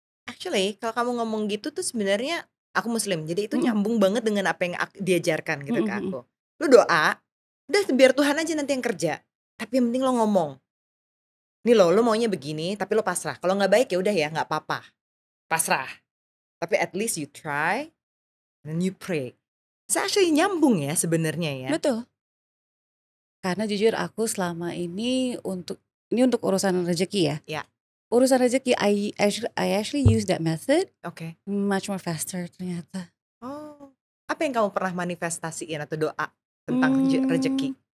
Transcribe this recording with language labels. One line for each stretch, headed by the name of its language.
Indonesian: Actually kalau kamu ngomong gitu tuh sebenarnya aku muslim. Jadi itu nyambung banget dengan apa yang diajarkan gitu ke aku. Lu doa, udah biar Tuhan aja nanti yang kerja. Tapi yang penting lo ngomong. Nih lo maunya begini, tapi lo pasrah. Kalau nggak baik ya udah ya, nggak apa-apa. Pasrah.
English: Tapi at least you try and you pray. It's actually
Indonesian: nyambung ya sebenarnya ya. Betul. Karena jujur aku selama ini untuk urusan rezeki ya. Ya. Urusan rezeki
English: I actually use that method.
Indonesian: Oke.
English: Much more faster ternyata. Oh.
Indonesian: Apa yang kamu pernah manifestasiin atau doa tentang rezeki?